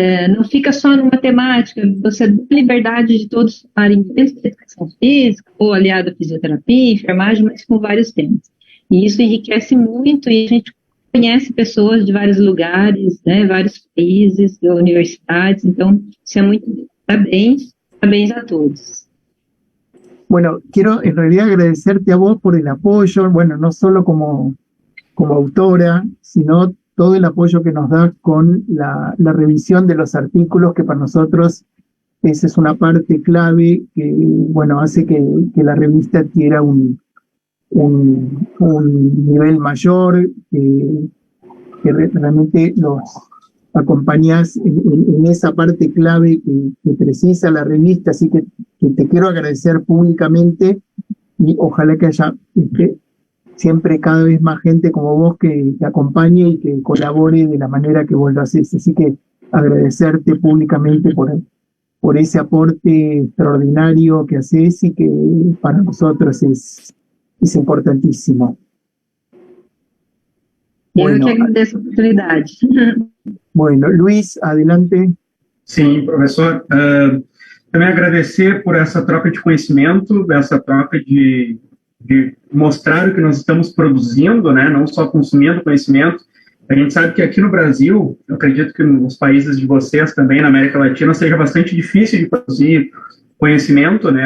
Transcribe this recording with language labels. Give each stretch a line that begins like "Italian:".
Portuguese: Não fica só numa temática, você dá liberdade de todos falarem dentro da educação física, ou aliado à fisioterapia, enfermagem, mas com vários temas. E isso enriquece muito e a gente conhece pessoas de vários lugares, né, vários países, universidades, então isso é muito parabéns a todos.
Spanish: Bueno, quiero en realidad agradecerte a vos por el apoyo, bueno, no solo como autora, sino todo el apoyo que nos das con la revisión de los artículos, que para nosotros esa es una parte clave que, bueno, hace que la revista adquiera un nivel mayor, que realmente los acompañás en esa parte clave que precisa la revista, así que te quiero agradecer públicamente y ojalá que haya siempre cada vez más gente como vos que acompañe y que colabore de la manera que vos lo haces, así que agradecerte públicamente por ese aporte extraordinario que haces y que para nosotros es importantísimo.
Portuguese: Eu que agradeço a oportunidade.
Spanish: Bueno, Luiz, adelante.
Portuguese: Sim, professor. Também agradecer por essa troca de conhecimento, essa troca de mostrar o que nós estamos produzindo, né? Não só consumindo conhecimento. A gente sabe que aqui no Brasil, eu acredito que nos países de vocês também, na América Latina, seja bastante difícil de produzir conhecimento, né?